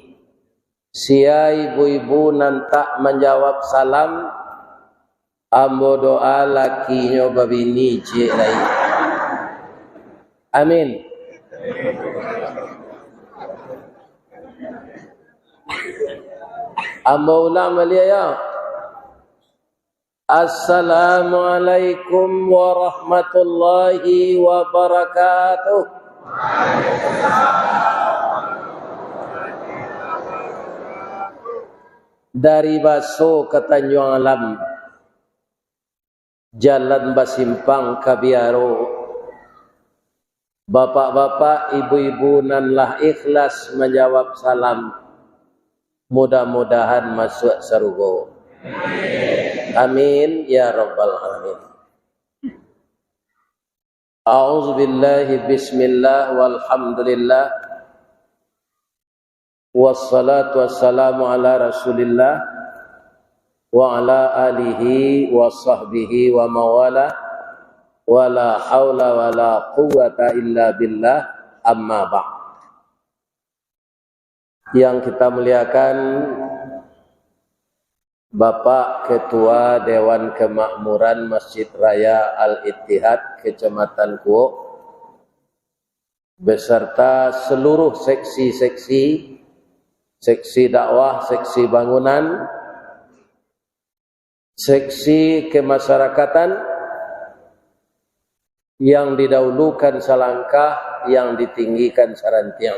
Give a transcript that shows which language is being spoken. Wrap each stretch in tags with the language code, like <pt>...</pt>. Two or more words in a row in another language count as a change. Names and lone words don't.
<min>Sia ibu-ibu nantak menjawab salam. Ambo doa lakinya babini cik lai. Amin. Ambo ulang balik ya.</min> <ar>السلام عليكم ورحمة الله وبركاته.</ar> <min>Dari Baso ke Tanjung Alam, Jalan Basimpang ke Biaro, bapak-bapak, ibu-ibu nanlah ikhlas menjawab salam.</min> <id>Mudah-mudahan masuk surga.</id> <ar>آمين يا رب العالمين. أعوذ بالله بسم الله والحمد لله والصلاة والسلام على رسول الله وعلى آله وصحبه وموالاه ولا حول ولا قوة إلا بالله أما بعد.</ar> <id>Yang kita muliakan Bapak Ketua Dewan Kemakmuran Masjid Raya Al-Ittihad Kecamatan Kuok beserta seluruh seksi dakwah, seksi bangunan, seksi kemasyarakatan yang didahulukan selangkah, yang ditinggikan serantiang.</id>